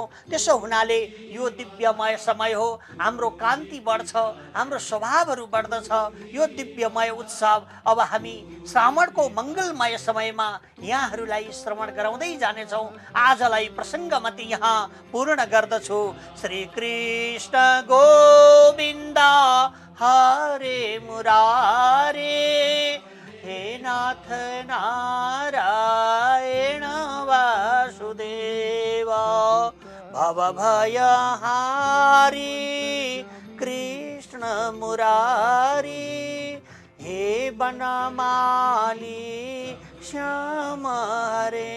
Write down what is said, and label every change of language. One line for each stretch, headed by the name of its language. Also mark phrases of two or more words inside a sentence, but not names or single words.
Nepali: त्यसो हुनाले यो दिव्यमय समय हो, हाम्रो कान्ति बढ्छ, हाम्रो स्वभावहरू बढ्दछ। यो दिव्यमय उत्सव अब हामी श्रावणको मङ्गलमय समयमा यहाँहरूलाई श्रवण गराउँदै जानेछौँ। आजलाई प्रसङ्गमति यहाँ पूर्ण गर्दछु।
Sanskrit: श्री कृष्ण गोविन्द हरे मुरारे, हे नाथ नारायण वासुदेव, भवभयहारी कृष्ण मुरारी, हे बनमाली श्याम हरे।